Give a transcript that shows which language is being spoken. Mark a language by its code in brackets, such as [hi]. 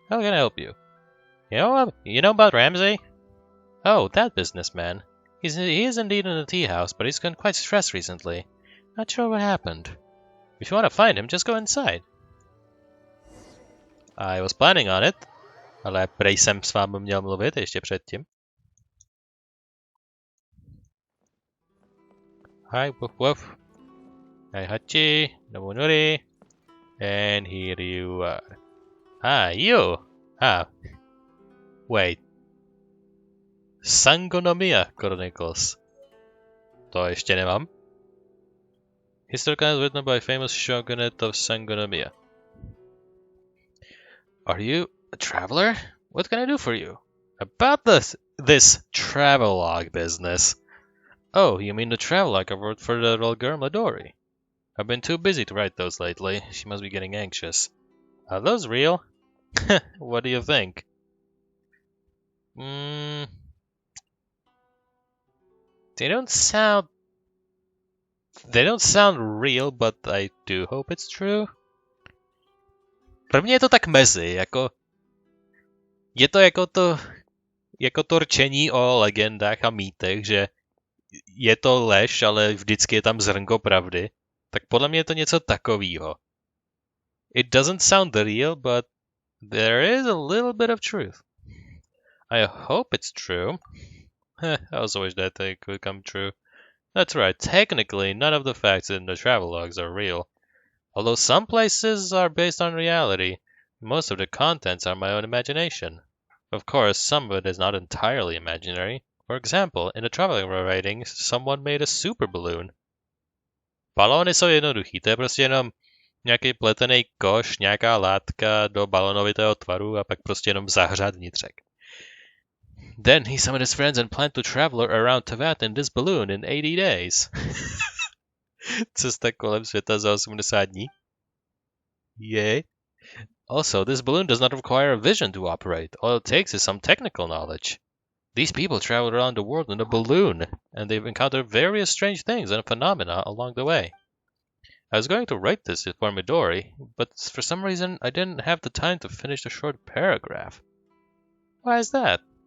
[en] How can I help you? You know about Ramsey? Oh, that businessman. He is indeed in the tea house, but he's gotten quite stressed recently. Not sure what happened. If you want to find him, just go inside. I was planning on it, [cs] ale prej jsem s vámi měl mluvit ještě předtím. [en] Hi, woof woof. Hi, Hachi, Nobunori. And here you are. Ah, you! Ah. Wait. [cs] Sangonomiya Chronicles. To ještě nemám. [en] Historical written by famous shogunate of Sangonomiya. Are you a traveler? What can I do for you? About this travelogue business. Oh, you mean the travelogue I wrote for the little girl Midori? I've been too busy to write those lately. She must be getting anxious. Are those real? What do you think? They don't sound real, but I do hope it's true. [cs] Pro mě je to tak mezi, jako... Je to jako to rčení o legendách a mýtech, že je to lež, ale vždycky je tam zrnko pravdy. Tak podle mě je to něco takového. [en] It doesn't sound real, but there is a little bit of truth. I hope it's true. I also wish that they could come true. That's right, technically none of the facts in the travelogues are real. Although some places are based on reality, most of the contents are my own imagination. Of course, some of it is not entirely imaginary. For example, in the traveling writing, someone made a super balloon. [cs] Balóny jsou jednoduchý, to je prostě jenom nějaký pletený koš, nějaká látka do balonovitého tvaru a pak prostě jenom zahřát vnitřek. [en] Then he summoned his friends and planned to travel around Teyvat in this balloon in 80 days. [cs] Cesta kolem světa za 80 dní. Yay. [en] Also, this balloon does not require a vision to operate. All it takes is some technical knowledge. These people traveled around the world in a balloon, and they've encountered various strange things and phenomena along the way. I was going to write this for Midori, but for some reason I didn't have the time to finish the short paragraph. Why is that?